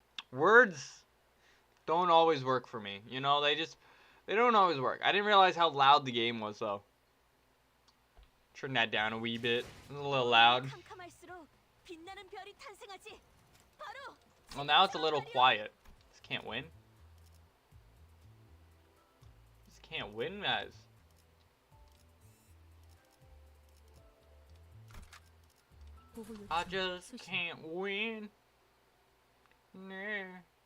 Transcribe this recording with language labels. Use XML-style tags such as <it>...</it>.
<en>Words don't always work for me. You know, they don't always work. I didn't realize how loud the game was, though. Turn that down a wee bit. It was a little loud.</en> <ko>캄캄할수록 빛나는 별이 탄생하지. 바로</ko> <en>Well, now it's a little quiet. Just can't win. Just can't win, guys. I just can't win. Nah.</en>